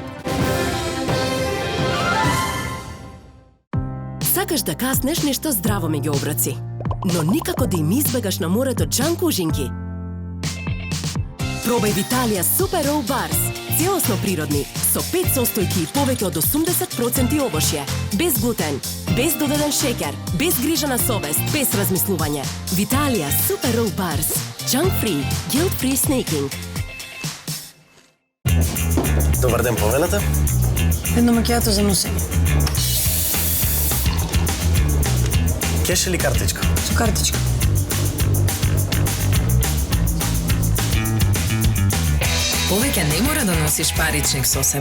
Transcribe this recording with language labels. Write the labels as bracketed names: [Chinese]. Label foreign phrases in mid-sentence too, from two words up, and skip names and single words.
[Macedonian] Сакаш да каснеш нешто здраво меѓу оброци, но никако да им избегаш на морето джанк ужинки. Пробај Виталија Супер Роу Барс. Целосно природни, со 5 состојки и повеќе од 80% овошје. Без глутен, без додаден шеќер, без грижа на совест, без размислување. Виталија Супер Роу Барс. [English] Junk free, guilt free snaking. Добар ден, повелата. Едно макијато за носење. Кеш или картичка? Со картичка. Повеќе не мора да носиш паричник со себе.